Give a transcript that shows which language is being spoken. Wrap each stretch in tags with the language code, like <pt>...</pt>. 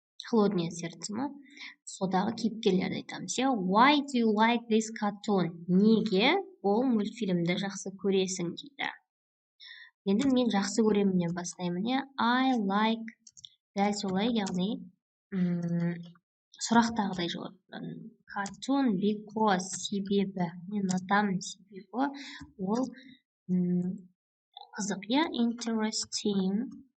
<kk>холодное сердце ма, содағы кейіпкерлерді айтамыз.</kk> <en>Why do you like this cartoon?</en> <kk>Неге ол мультфильмді жақсы көресің дейді. Енді мен жақсы көремінен бастаймын.</kk> <en>I like,</en> <kk>дәл солай, яғни сұрақтағыдай жауап.</kk> <en>Cartoon because</en> <kk>себебі, мен ұнатамын себебі ол қызық, interesting.</kk>